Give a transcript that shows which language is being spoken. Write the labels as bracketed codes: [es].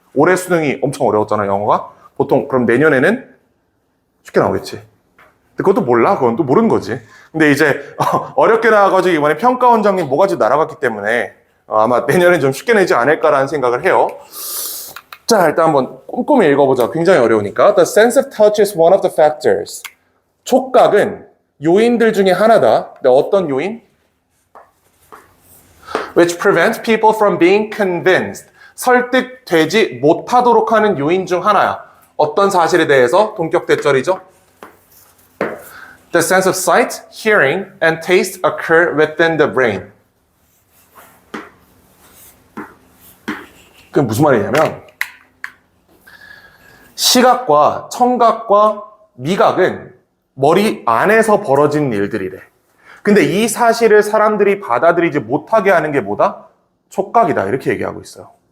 [ko] 올해 수능이 엄청 어려웠잖아 영어가. 보통 그럼 내년에는 쉽게 나오겠지. 근데 그것도 몰라. 그건 또 모르는 거지. 근데 이제 어렵게 나와가지고 이번에 평가 원장님 모가지 날아갔기 때문에 아마 내년엔 좀 쉽게 내지 않을까라는 생각을 해요. 자, 일단 한번 꼼꼼히 읽어보자. 굉장히 어려우니까. [en] The sense of touch is one of the factors. [ko] 촉각은 요인들 중에 하나다. 근데 어떤 요인? [en] Which prevents people from being convinced. [ko] 설득되지 못하도록 하는 요인 중 하나야. 어떤 사실에 대해서? 동격 대절이죠. [en] The sense of sight, hearing, and taste occur within the brain. [ko] 그게 무슨 말이냐면 시각과 청각과 미각은 머리 안에서 벌어진 일들이래. 근데 이 사실을 사람들이 받아들이지 못하게 하는 게 뭐다? 촉각이다. 이렇게 얘기하고 있어요.